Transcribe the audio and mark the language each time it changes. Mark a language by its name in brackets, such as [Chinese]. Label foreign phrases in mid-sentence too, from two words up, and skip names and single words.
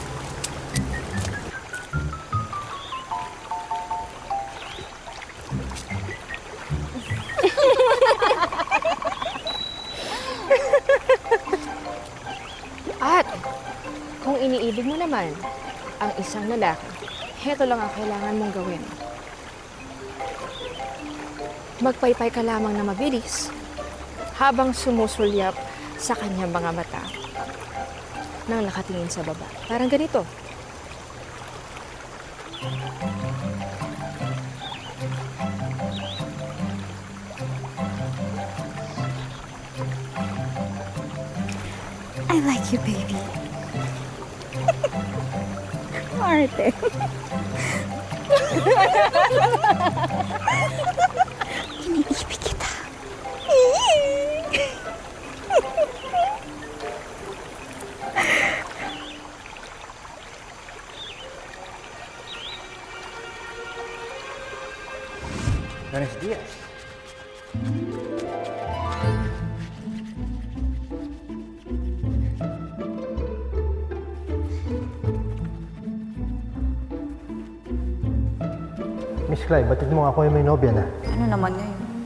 [Filipino] At kung iniibig mo naman ang isang lalaki, heto lang ang kailangan mong gawin. Magpaypay ka lamang na mabilis habang sumusulyap sa kanyang mga mata nang nakatingin sa baba. Parang ganito. [English] I like you, baby. [Filipino] Arte. Iniibig kita. [Spanish] Buenos días. [Filipino] Miss Clay, batid mo ako yung may nobya na. Ano naman ngayon?